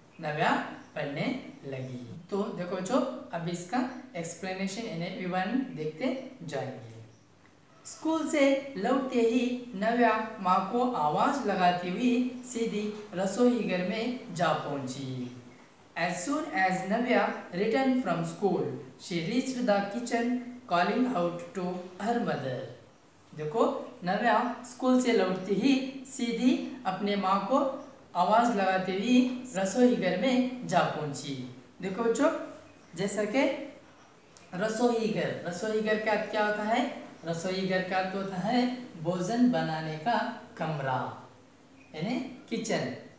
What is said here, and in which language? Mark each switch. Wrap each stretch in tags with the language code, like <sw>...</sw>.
<hi>नव्या पढ़ने लगी। तो देखो बच्चों, अब इसका एक्सप्लेनेशन यानी विवरण देखते जाएंगे। स्कूल से लौटते ही नव्या माँ को आवाज लगाती हुई सीधी रसोई घर में जा पहुंची।</hi> <en>As soon as Navya returned from school, she reached the kitchen, calling out to her mother.</en> <hi>देखो, नव्या स्कूल से लौटती ही सीधी अपने माँ को आवाज लगाती हुई रसोई घर में जा पहुंची। देखो बच्चों, जैसा कि रसोई घर का क्या होता है? रसोई घर का तो होता है भोजन बनाने का कमरा, यानी किचन।</hi>